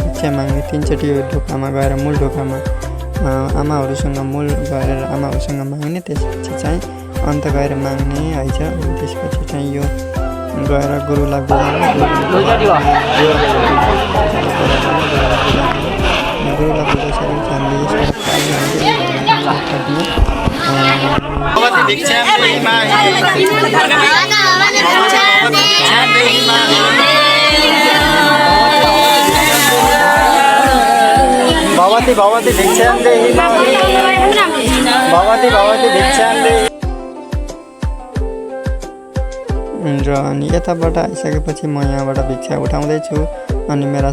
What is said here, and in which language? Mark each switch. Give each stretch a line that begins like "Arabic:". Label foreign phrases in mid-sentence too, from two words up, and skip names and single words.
Nepali: भिक्षा माग्ने 3 चोटि यो ढोकामा गएर मूल ढोकामा आमाहरूसँग मूल गरेर आमाहरूसँग माग्ने त्यसपछि चाहिँ अन्त गएर माग्ने है छ अनि त्यसपछि चाहिँ यो गएर गुरुलाई बोलाउने गुरुलाई बुझाइसकेपछि हामीले
Sanskrit: भगवती भगवती भिक्षां देहि भगवती भगवती भिक्षां देहि
Nepali: र अनि यताबाट आइसकेपछि म यहाँबाट भिक्षा उठाउँदैछु अनि मेरा